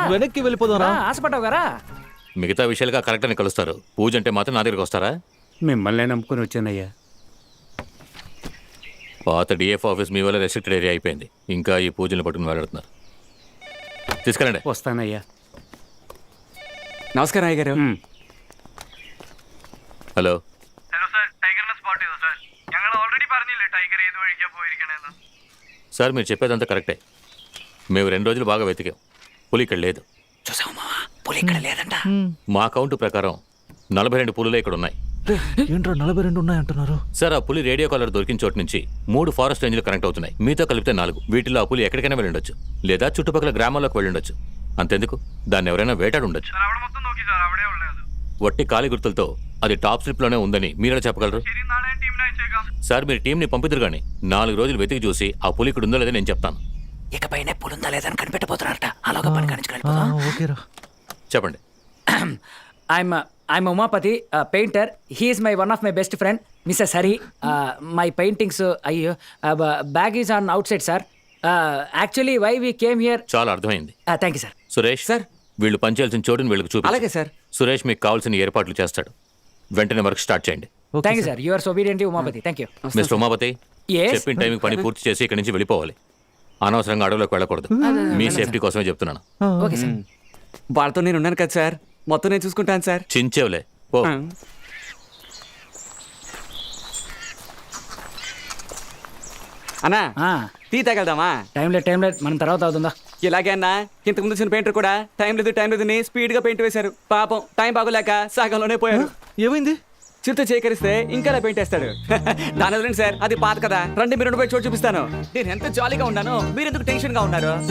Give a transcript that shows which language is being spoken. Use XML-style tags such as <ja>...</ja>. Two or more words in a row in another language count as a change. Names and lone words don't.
<te>వెనక్కి వెళ్ళిపోదాం రా. ఆశపడ్డావు కదా. మిగతా విషయాలుగా కరెక్ట్ అని కలుస్తారు. పూజ అంటే మాత్రం నా దగ్గరికి వస్తారా? మిమ్మల్ని నమ్ముకుని వచ్చానయ్యా. పాత డిఎఫ్ ఆఫీస్ మీ వల్ల</te> <en>restricted area</en> <te>అయిపోయింది. ఇంకా ఈ పూజలు పట్టుకుని వెళ్ళడుతున్నారు. తీసుకెళ్ళండి. వస్తానయ్యా.</te> <ml>നമസ്കാരം അയ്യgaru. ഹലോ. ഹലോ സർ, ടൈഗറിനെ സ്പോട്ട് ചെയ്തു സർ. ഞങ്ങൾ ഓൾറെഡി പറഞ്ഞില്ലേ ടൈഗർ ഏത് വഴിക്കാ പോയിരിക്കണേന്ന്.</ml> <te>సార్ మీరు చెప్పేదంతా కరెక్టే. మేము 2 రోజులు బాగా వెతికాం. పులి ఇక్కడ లేదు. చూసావు మావా, పులి ఇక్కడ లేదంట. మా కౌంట్ ప్రకారం 42 పులులే ఇక్కడ ఉన్నాయి. ఏంట్రా 42 ఉన్నాయంటున్నారు? సార్, ఆ పులి రేడియో కాలర్ దొరికిన చోటు నుంచి 3</te> <en>forest ranges</en> <te>కనెక్ట్ అవుతున్నాయి. మీతో కలిపితే 4. వీటిలో ఆ పులి ఎక్కడికైనా వెళ్ళుండొచ్చు, లేదా చుట్టుపక్కల గ్రామాల్లోకి వెళ్ళుండొచ్చు. అంతెందుకు, దాన్ని ఎవరైనా వేటాడు ఉండొచ్చు.</te> <ml>സർ അവിടെ മൊത്തം നോക്കി സാർ, അവിടെ ഉള്ളത്.</ml> <te>వట్టి కాలి గుర్తులతో అది టాప్ స్లిప్ లోనే ఉందని మీరే చెప్పగలరు?</te> <ml>ശരി, നാളെ ടീമിനെ അയച്ചേക്കാം.</ml> <te>సార్, మీరు టీంని పంపిద్దరు కానీ 4 రోజులు వెతికి చూసి ఆ పులి ఇక్కడ ఉందో లేదో నేను చెప్తాను. ఇకపైనే పులుందా లేదని కనిపెట్టబోతున్నారట. అలాగా పని కానించుకెళ్ళి ఓకేరా. చెప్పండి.</te> <en>I'm Umapati, painter. He is one of my best friend, Mrs. Hari. My paintings, bag is on outside, sir. Actually, why we came here...</en> <te>చాలా అర్థమైంది.</te> <en>Thank you, sir.</en> <te>సురేష్ సార్, వీళ్ళు పనిచేయాల్సిన చోటుని వీళ్ళకి చూపి. అలాగే సార్. సురేష్ మీకు కావాల్సిన ఏర్పాట్లు చేస్తాడు. వెంటనే</te> <en>work start</en> <te>చేయండి.</te> <en>Thank you, sir. You are so obedient, Umapati. Thank you.</en> <te>మిస్టర్ ఉమాపతి,</te> <en>Yes.</en> <te>చెప్పిన టైంకి పని పూర్తి చేసి ఇక్కడి నుంచి వెళ్ళిపోవాలి. అనవసరంగా అడవులోకి వెళ్ళకూడదు. మీ సేఫ్టీ కోసమే చెప్తున్నాను.</te> <en>Okay, sir.</en> <te>వాళ్ళతో నేను ఉన్నాను కదా సార్, మొత్తం నేను చూసుకుంటాను సార్. చించేవులే పో. అన్నా, Ah, టీ తాగెళ్దామా?</te> <en>time let.</en> <te>మనం తర్వాత అవుతుందా? ఇలాగే అన్నా ఇంతకుముందు వచ్చిన పెయింటర్ కూడా టైం లేదని స్పీడ్ గా పెయింట్ వేశారు. పాపం టైం బాగోలేక సగంలోనే పోయారు. ఏమైంది? చిరుత చేకరిస్తే ఇంకా ఇలా పెయింట్ వేస్తాడు. దాని వదిలేండి సార్, అది పాత కదా. రండి మీరు ఉండిపోయి చోటు చూపిస్తాను. నేను ఎంత జాలీగా ఉన్నాను, మీరు ఎందుకు టెన్షన్ గా ఉన్నారు?</te>